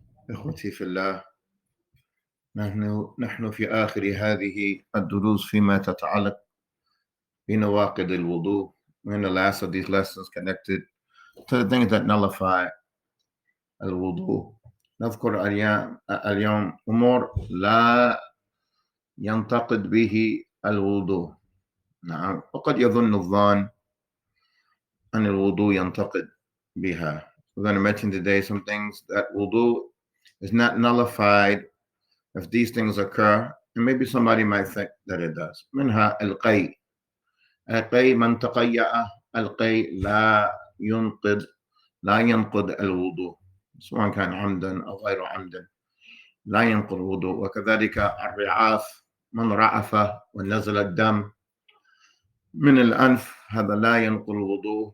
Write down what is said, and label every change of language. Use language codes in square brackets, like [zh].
[ar] إخوتي في الله، نحن في آخر هذه الدروس فيما تتعلق بنواقض الوضوء. [en] We're in the last of these lessons connected to the things that nullify الوضوء. [ar] نذكر اليوم أمور لا ينتقد به الوضوء. نعم، وقد يظن الظان أن الوضوء ينتقد بها. [en] We're going to mention today some things that wudu is not nullified if these things occur, and maybe somebody might think that it does. [ar] منها القي. القي من تقيأ القي لا ينقض الوضوء، سواء كان عمدا أو غير عمدا لا ينقض الوضوء. وكذلك الرعاف، من رعف ونزل الدم من الأنف، هذا لا ينقض الوضوء.